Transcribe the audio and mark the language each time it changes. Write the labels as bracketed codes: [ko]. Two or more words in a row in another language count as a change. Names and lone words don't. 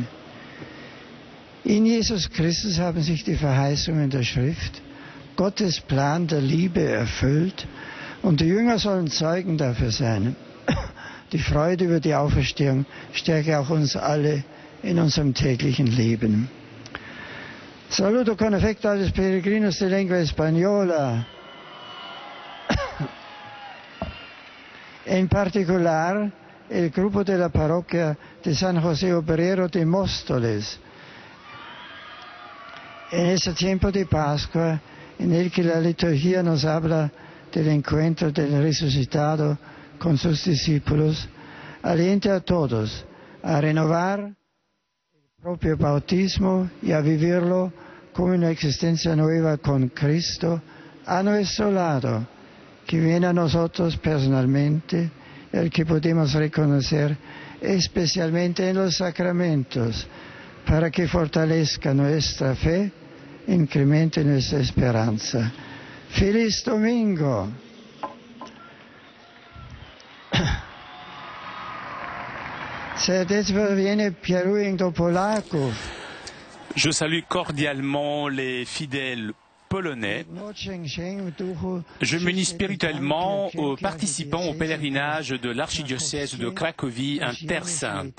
[de] In Jesus Christus haben sich die Verheißungen der Schrift, Gottes Plan der Liebe erfüllt und die Jünger sollen Zeugen dafür sein. Die Freude über die Auferstehung stärke auch uns alle in unserem täglichen Leben. [it] Saluto con affetto agli [es] peregrinos de [it] lingua spagnola e in particolare il gruppo della parroquia di San José Obrero de Móstoles. [es] En ese tiempo de Pascua, en el que la liturgia nos habla del encuentro del resucitado con sus discípulos, alienta a todos a renovar el propio bautismo y a vivirlo como una existencia nueva con Cristo a nuestro lado, que viene a nosotros personalmente, el que podemos reconocer especialmente en los sacramentos, para que fortalezca nuestra fe, incremente nuestra esperanza. ¡Feliz Domingo! [fr] Je salue cordialement les fidèles polonais. Je m'unis spirituellement aux participants au pèlerinage de l'archidiocèse de Cracovie en Terre Sainte.